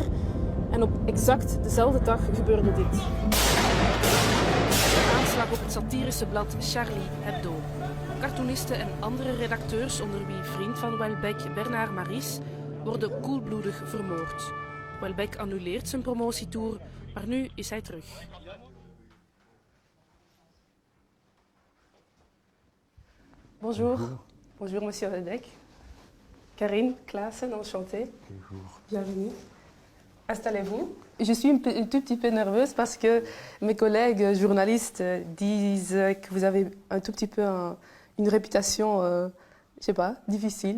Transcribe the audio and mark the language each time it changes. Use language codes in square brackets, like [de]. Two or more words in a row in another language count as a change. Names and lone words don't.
[nl] En op exact dezelfde dag gebeurde dit. De aanslag op het satirische blad Charlie Hebdo. Cartoonisten en andere redacteurs, onder wie vriend van Houellebecq, Bernard Maris, worden koelbloedig vermoord. Houellebecq annuleert zijn promotietour, maar nu is hij terug. [fr] Bonjour. Bonjour, monsieur Houellebecq. Karine Klaassen, enchantée. Bonjour. Bienvenue. Installez-vous. Je suis un tout petit peu nerveuse parce que mes collègues journalistes disent que vous avez un tout petit peu une réputation, je sais pas, difficile.